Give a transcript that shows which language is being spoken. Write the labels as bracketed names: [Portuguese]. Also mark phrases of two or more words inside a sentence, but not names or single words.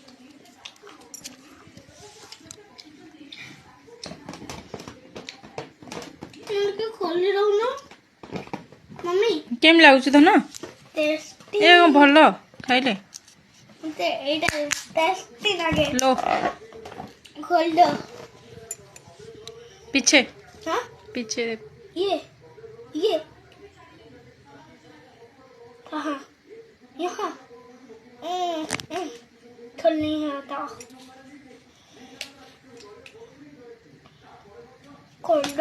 [Odia] ଖୋଲି ରହୁନ ମମ୍ମି କେମିତି ଲାଗୁଛି ଧନ? ଟେଷ୍ଟି ଏ ଭଲ ଖାଇଲେ ମତେ ଏଇଟା ଟେଷ୍ଟି ଲାଗେ। [Hindi] लो खोल दो। पीछे हाँ पीछे ये कहाँ यहाँ खोल नहीं आता। खोल दो।